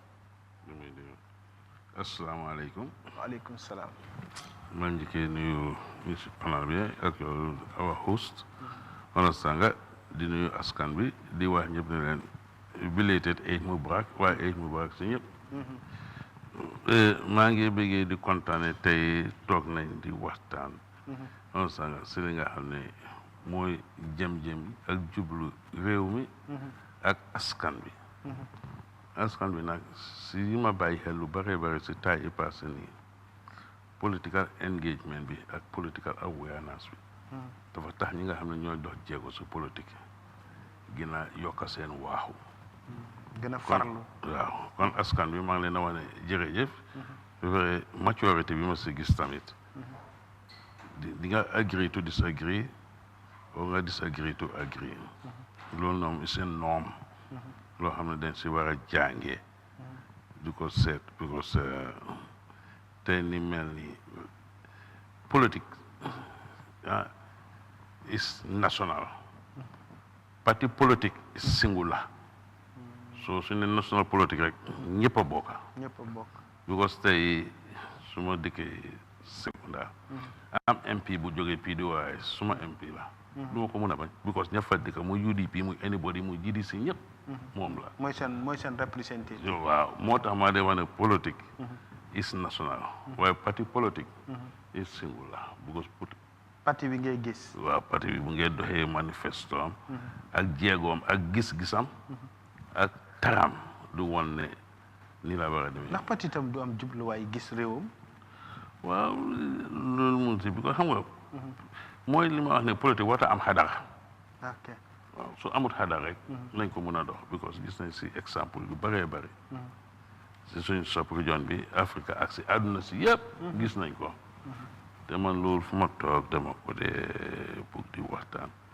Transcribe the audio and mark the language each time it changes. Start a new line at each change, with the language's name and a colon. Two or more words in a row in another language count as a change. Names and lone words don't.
Arabic: السلام عليكم. وعليكم السلام.
Wolof: maa ngi njëkkee nuyu monsieur panel bi ak yow
English: our host.
Wolof: Sanga di nuyu askan bi di wax ñëpp ne leen
English: belated Eid Mubarak
Wolof: waaye
Arabic: عيد مبارك
Wolof: si ñëpp. maa ngi bëggee di kontaane tey toog nañ di waxtaan. Sanga si li nga xam ne mooy jëm-jëm ak jublu réew mi. ak askan bi askan bi nag si yi ma bàyyi xel lu bare bare si taay yi passé nii
English: political engagement
Wolof: bi ak
English: political awareness
Wolof: bi dafa tax ñi nga xam ne ñooy dox jéego si politique gën a yokk seen waaxu gën a farlu waaw kon askan bi maa ngi leen a wax ne jërëjëf
French: vrai maturité
Wolof: bi ma si gis tamit di nga
English: agree to disagree
Wolof: or nga
English: disagree to agree
Wolof: loolu noonu seen norme loo xam ne dañ si war a jàngee di ko seet because tey ni mel ni politique
English: is national
French: parti politique
English: is singular
Wolof: so su ne national politique rek ñëpp a bokk because tey su ma dëkkee secondaire am MP bu jógee PDOIS suma MP la du ma ko mën a bañ because ña fa dëkk muy UDP muy anybody muy GDC ñëpp moom la mooy seen représentative waaw moo tax maa dee wax ne politique
English: is national
Wolof: waaye
French: parti politique
English: is singular because
Wolof: parti bi ngay gis waaw parti bi bu ngay doxee manifesto am ak jéegoom ak gis-gisam ak taram du woon ne ni la war a demee ndax parti tam du am jubluwaay gis réewam waaw loolu mun si bi ko xam nga mooy li ma wax ne politique warta am xadar waaw su amut xadar rek lañ ko mën a dox because gis nañ si exemple yu bëree bëri si suñ sop région bi Afrique ak si àdduna si yëpp gis nañ ko te man loolu fu ma toog dama ko dee pour di waxtaan